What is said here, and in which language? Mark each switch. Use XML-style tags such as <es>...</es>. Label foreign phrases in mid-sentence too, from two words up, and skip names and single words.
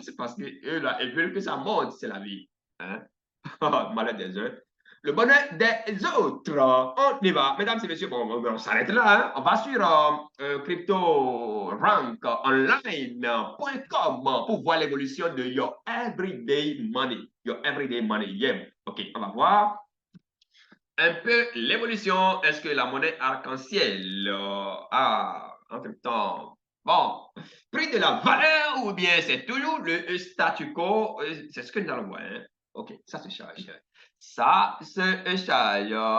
<fr>C'est parce qu'eux, là, ils veulent que ça monte, c'est la vie. Hein? Malheur des uns. Le bonheur des autres. On y va. Mesdames et messieurs, bon, on s'arrête là. Hein. On va sur cryptorankonline.com pour voir l'évolution de</fr> <en>your everyday money. Your everyday money. Yeah.</en> <fr>OK, on va voir un peu l'évolution. Est-ce que la monnaie arc-en-ciel a, entre-temps, bon, pris de la valeur ou bien c'est toujours le statu quo? C'est ce que nous allons voir. Hein? OK, ça se charge. Ça se charge.</fr>